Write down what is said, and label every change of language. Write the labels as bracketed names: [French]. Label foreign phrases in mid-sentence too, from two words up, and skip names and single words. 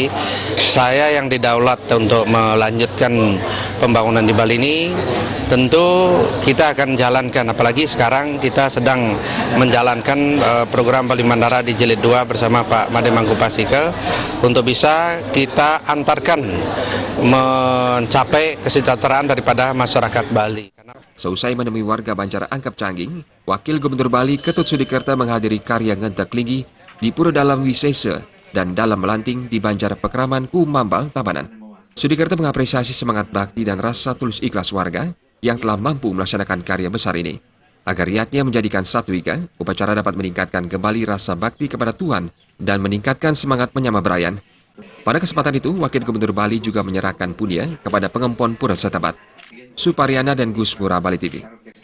[Indonesian] Saya yang didaulat untuk melanjutkan pembangunan di Bali ini, tentu kita akan jalankan. Apalagi sekarang kita sedang menjalankan program Bali Mandara di Jilid 2 bersama Pak Made Mangku Pastika untuk bisa kita antarkan mencapai kesejahteraan daripada masyarakat Bali. Seusai menemui warga Banjar Angkep Canging, Wakil Gubernur Bali Ketut Sudikerte menghadiri karya Ngentek Linggi di Pura Dalam Wisese dan Dalam Melanting di Banjar Pekeraman Kumambal Tabanan. Sudikerte mengapresiasi semangat bakti dan rasa tulus ikhlas warga yang telah mampu melaksanakan karya besar ini. Agar niatnya menjadikan Satwika, upacara dapat meningkatkan kembali rasa bakti kepada Tuhan dan meningkatkan semangat [Balinese] menyama berayan. [Indonesian] Pada kesempatan itu, Wakil Gubernur Bali juga menyerahkan punya kepada pengempon pura setempat. Supariana dan Gus Mura, Bali TV.